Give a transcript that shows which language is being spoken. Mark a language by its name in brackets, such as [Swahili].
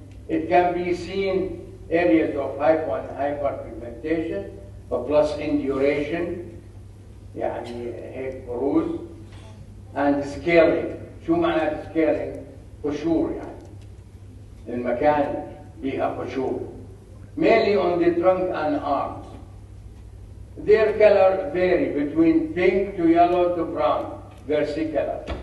[English] It can be seen areas of hypo and hyperpigmentation plus induration [Arabic] يعني هيك بروز [English] and scaling. [Arabic] شو معنى scaling؟ قشور يعني المكان فيها قشور. [English] Mainly on the trunk and arms. Their color vary between pink to yellow to brown, versicolor.